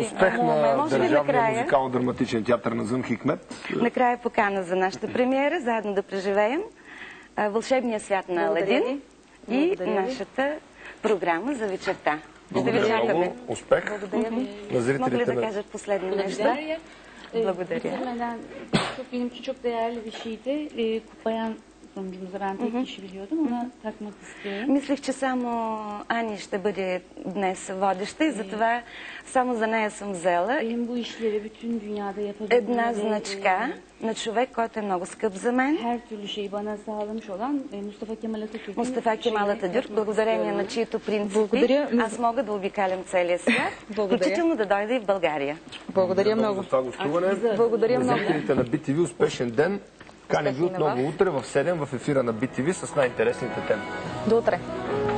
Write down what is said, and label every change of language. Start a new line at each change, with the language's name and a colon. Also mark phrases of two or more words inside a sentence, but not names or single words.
Bulgarian: Успех на Държавния музикално-драматичен театър на Назым Хикмет. Накрая покана за нашата премиера, заедно да преживеем Вълшебния свят на Аладин. и нашата програма за вечерта. Благодаря много. Успех на зрителите. Мога ли да кажа последно нещо? Благодаря.
Turkish: Bitirmeden benim için çok değerli bir şeydi. Kutlayan sonucumuza ben tek kişi biliyordum. Ona takmak istiyorum.
Bulgarian: Мислих, че само Ани ще бъде днес водеща и затова само за нея съм взела
Turkish: Benim bu işleri bütün dünyada yapabildiğim
Bulgarian: една значка на човек, който е много скъп за мен.
Turkish: her türlü şeyi bana sağlamış olan Mustafa Kemal Atatürk'ün
Bulgarian: Мустафа Кемал Ататюрк, благодарение на чието принципи Благодаря. аз мога да обикалям целия свят, Благодаря. включително да дойда и в България. Благодаря много. За това гостуване. Благодаря На много. зрителите на BTV успешен ден. Каня ви отново утре в 7 в ефира на BTV с най-интересните теми.